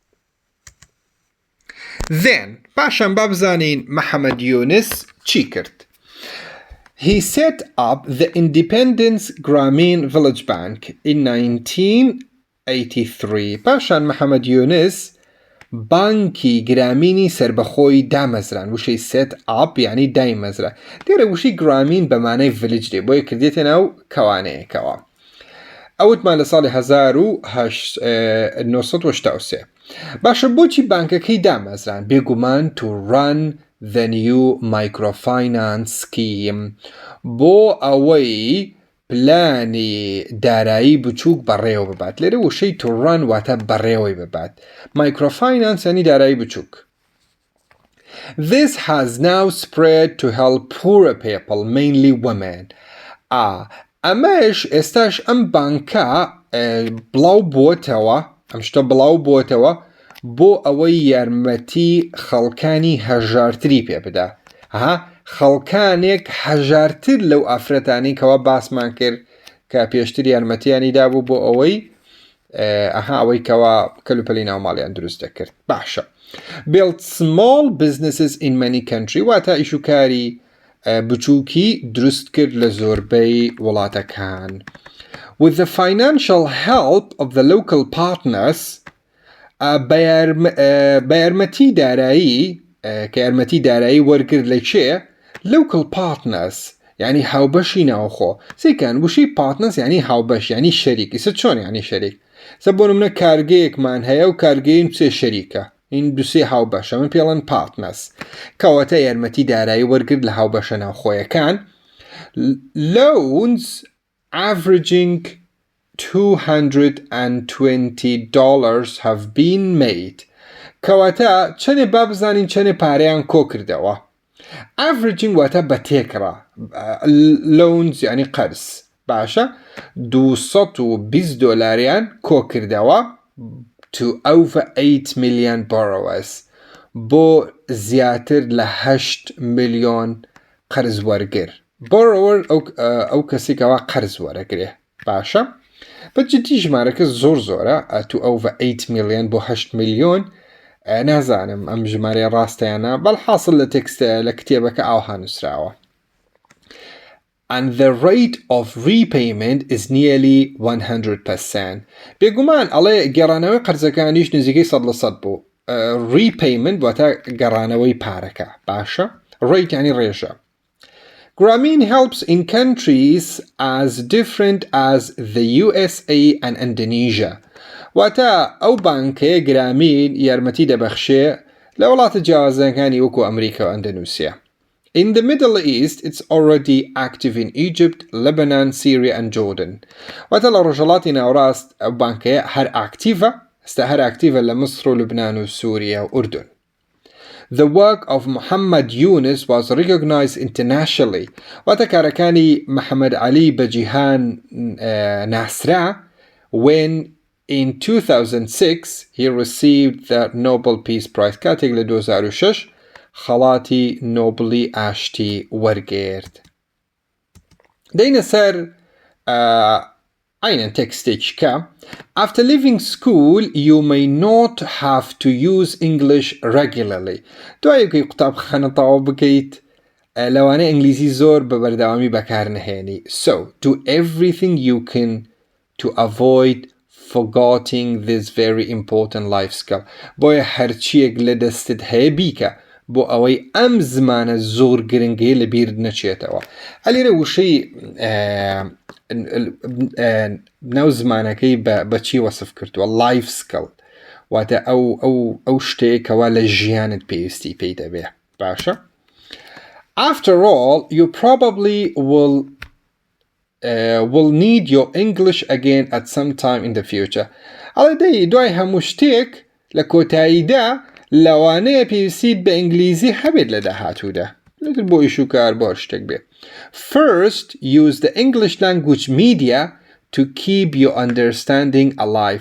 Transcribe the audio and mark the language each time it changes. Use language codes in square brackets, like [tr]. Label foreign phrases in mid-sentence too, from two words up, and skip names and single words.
[ckb] Then پاشان با بزانین محەممەد یونس چی کرد. [en] He set up the Independence Grameen Village Bank in 1983. [ckb] پاشان محەممەد یونس بانکی گرامینی سربەخۆی دامەزران. وشەی [en] set up [ckb] یعنی دایمەزرا. دیارە وشی گرامین بەمانەی village دێ بۆیە کردێتە ناو کەوانەیەکەوە. ئەوتمان لە ساڵی 1983. باشە بۆچی بانکەکەی دامەزران؟ [en] بێگومان to run the new microfinance scheme [ckb] بۆ ئەوەی پلانی دارایی بچوک بەڕێوە ببات لێرە وشەی [en] to run [ckb] واتە بەڕێوەی ببات [en] Microfinance [ckb] یعنی دارایی بچوک [en] This has now spread to help poorer people, mainly women. [ckb] ئەمەش ئێستاش ئەم بانکە بڵاو بۆتەوە ئەم شتە بڵاو بۆتەوە بۆ ئەوەی یارمەتی خەڵکانی هەژارتری پێ بدا خەڵکانێک هەژارتر لەو ئافرەتانی کەەوە باسمان کرد کە پێشتر یارمەتیانی دابوو بۆ ئەوەی ئەوەی کەەوە کەلوپەلی ناوماڵیان دروست دەکرد باشە [en] Build small businesses in many countries [ckb] واتە ئیشوکاری بچووکی دروست کرد لە زۆربەی وڵاتەکان [en] With the financial help of the local partners [ckb] بە یارمەتی دارایی کە یارمەتی دارایی وەرگرت لە چێ [en] local partners [ckb] یعنی هاوبەشی ناوخۆ سیکەن وشی partners یعنی هاوبەش یعنی شەریک ئیسە چۆن یعنی شەریک سە بۆ نمونە کارگەیەکمان هەیە و کارگەین سێ شەریکە این دوسێ هاوبەشە من پێڵەن partners کەواتە یارمەتی دارایی وەرگرت لە هاوبەشە ناوخۆیەکان [en] loans averaging $220 have been made [ckb] کەواتە چەنێ با بزانین چەنێ پارەیان کۆ کردەوە averaging واتە بە تێکڕا loans یعنی قەرز باشە $220 کۆ کردەوە [en] to over 8 million borrowers [ckb] بۆ زیاتر لە 8 ملیۆن قەرز وەرگر borrower ئەو کەسێکەوە قەرز وەرەگرێ باشە بەجددی ژمارەکە زۆر زۆرە [en] to over 8 million [ckb] بۆ 8 ملیۆن نازانم ئەم ژمارە ڕاستەیانە بەڵحاصل لە تێکستە لە کتێبەکە ئاوها نووسراوە [en] And the rate of repayment is nearly 100%. [ckb] بێگومان ئەڵێ گەڕانەوەی قەرزەکانیش نزیکەی 100% بوو. Repayment واتە گەڕانەوەی پارەکە. باشە؟ Rate یعنی ڕێژە. [en] Grameen helps in countries as different as the USA and Indonesia. [ckb] واتە ئەو بانکەیە گرامین یارمەتی دەبەخشێ لە وڵاتە جیاوازەکانی وەکو ئەمریکا و ئەندەنووسیا. [en] In the Middle East, it's already active in Egypt, Lebanon, Syria and Jordan. [ckb] واتە لە ڕۆژهەڵاتی ناوڕاست ئەو بانکەیە هەر ئاکتیڤە ئێستا هەر ئاکتیڤە لە مصر و لوبنان و سووریا و ئوردن. [en] The work of Muhammad Yunus was recognized internationally. [ckb] واتە کارەکانی محەممەد عەلی بە جیهان ناسرا [en] when in 2006 he received the Nobel Peace Prize [ckb] کاتێک لە 2006 خەڵاتی نۆبلی ئاشتی وەرگێرد. دەینە سەر عینەن تێکستێکیکە [en] After leaving school, you may not have to use English regularly. [ckb] دوای بکەی قوتابخانە بکەیت لەوانەیە ئینگلیزی زۆر بە بەردەوامی بەکار نهێنی. [en] So, do everything you can to avoid forgetting this very important life skill. [ckb] بۆیە هەرچیەک لە دەستت هەیە بیکە بۆ ئەوەی ئەم زمانە زۆر گرنگی لە بیر نەچێتەوە. ئەلێرە وشەی ناو زمانەکەی بەچی وەسف کردووە [en] life skill [ckb] واتە ئەو شتەیەکەوە لە ژیانت پێویستی پێی دەبێ باشە. [en] After all, you probably will need your English again at some time in the future. [ckb] ئەڵێ دەی دوای هەموو شتێک لە کۆتاییدا لەوانەیە پێویستیت بە ئینگلیزی هەبێت لە داهاتوودا لەتر بۆ ئیش و کار بۆ شتێک بێ. [en] First, use the English language media to keep your understanding alive.